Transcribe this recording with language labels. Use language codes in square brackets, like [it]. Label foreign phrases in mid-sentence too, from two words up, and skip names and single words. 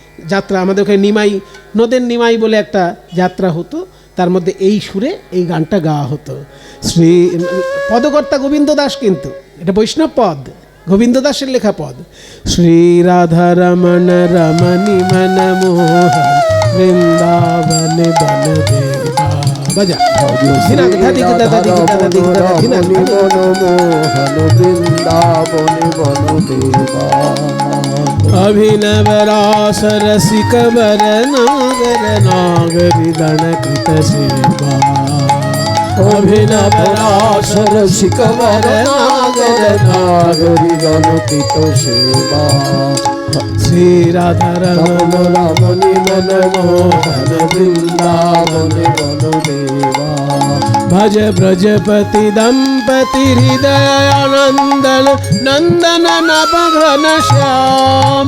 [bn] যাত্রা আমাদের ওখানে নদের নিমাই বলে একটা যাত্রা হতো, তার মধ্যে এই সুরে এই গানটা গাওয়া হতো। পদকর্তা গোবিন্দ দাস, কিন্তু এটা বৈষ্ণব পদ, গোবিন্দ দাসের লেখা পদ। [mai] শ্রী রাধা রমণ রমণী মন মোহন বৃন্দাবন বনদেবা। বাজা अभिनव रास रसिक वर नागर नागरी गण कृत सेवा। अभिनव रास रसिक वर नागर नागरी गण कृत सेवा। श्री राधा रमण रमणी मन मोहन वृंदावन वनदेवा। भज ब्रजपति दंपति हृदय नंदन नंदन नवघन श्याम।